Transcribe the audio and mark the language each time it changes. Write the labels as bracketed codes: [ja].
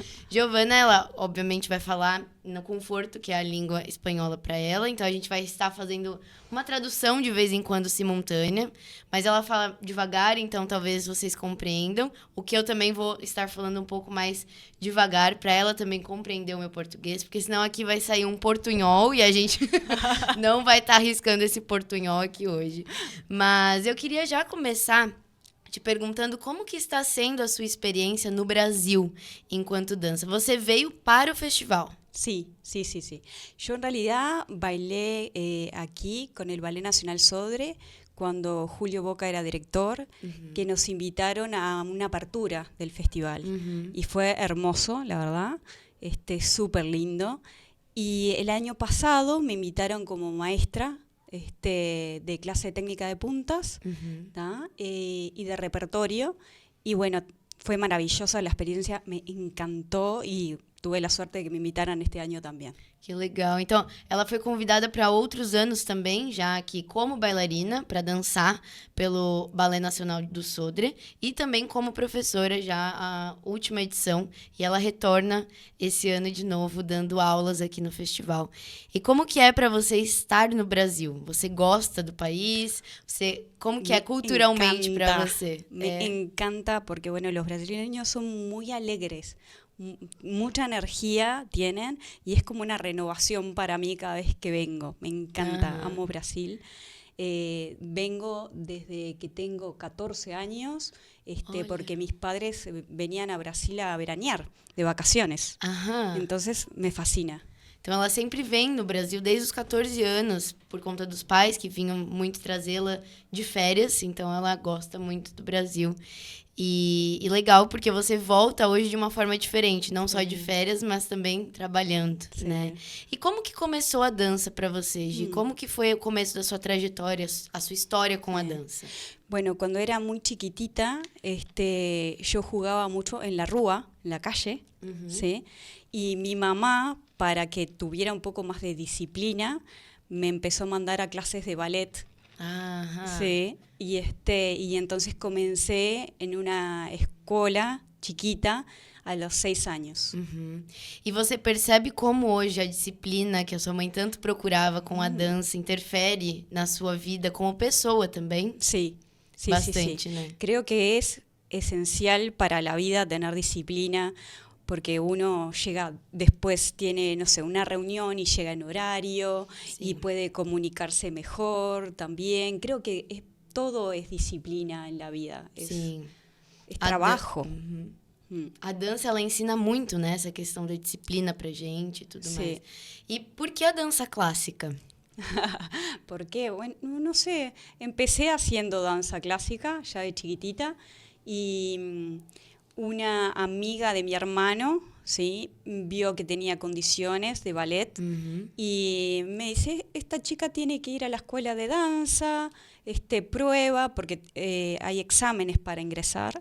[pt] Giovana, ela obviamente vai falar no conforto, que é a língua espanhola para ela, então a gente vai estar fazendo uma tradução de vez em quando simultânea, mas ela fala devagar, então talvez vocês compreendam, o que eu também vou estar falando um pouco mais devagar para ela também compreender o meu português, porque senão aqui vai sair um portunhol e a gente não vai estar arriscando esse portunhol aqui hoje. Mas eu queria já começar te perguntando como que está sendo a sua experiência no Brasil enquanto dança. Você veio para o festival. [es] Sí. Yo en realidad bailé aquí con el Ballet Nacional Sodre cuando Julio Boca era director, que nos invitaron a una apertura del festival. Y fue hermoso, la verdad, súper lindo. Y el año pasado me invitaron como maestra de clase técnica de puntas y de repertorio. Y bueno, fue maravillosa la experiencia, me encantó y tuve la suerte de que me invitaran este año también. [pt] Que legal. Então, ela foi convidada para outros anos também, já aqui como bailarina, para dançar pelo Ballet Nacional do Sodre e também como professora já a última edição. E ela retorna esse ano de novo, dando aulas aqui no festival. E como que é para você estar no Brasil? Você gosta do país? Como que é culturalmente para você? [es] Me encanta porque, bueno, los brasileños son muy alegres. Mucha energía tienen y es como una renovación para mí cada vez que vengo. Me encanta, amo Brasil. Vengo desde que tengo 14 años porque mis padres venían a Brasil a veranear de vacaciones. Entonces me fascina. [pt] Então, ela sempre vem no Brasil desde os 14 anos, por conta dos pais que vinham muito trazê-la de férias. Então, ela gosta muito do Brasil. E legal, porque você volta hoje de uma forma diferente, não só de férias, mas também trabalhando, né? E como que começou a dança para você, Gi? Como que foi o começo da sua trajetória, a sua história com a dança? [es] Bueno, cuando era muy chiquitita, yo jugaba mucho en la rúa, en la calle, ¿sí? Y mi mamá, para que tuviera un poco más de disciplina, me empezó a mandar a clases de ballet. Sí, y entonces comencé en una escuela chiquita a los 6 años. [pt] E você percebe como hoje a disciplina que a sua mãe tanto procurava com a dança interfere na sua vida como pessoa também? [es] Sí, bastante, sí. [pt] Né? [es] Creo que es esencial para la vida tener disciplina, porque uno llega, después tiene, no sé, una reunión y llega en horario y puede comunicarse mejor también. Creo que todo es disciplina en la vida, es trabajo. [pt] A dança, ela ensina muito, né, essa questão da disciplina pra gente e tudo mais. E por que a dança clássica? [es] ¿Por qué? Bueno, no sé, empecé haciendo danza clásica ya de chiquitita y una amiga de mi hermano, ¿sí? Vio que tenía condiciones de ballet y me dice, esta chica tiene que ir a la escuela de danza, prueba, porque hay exámenes para ingresar.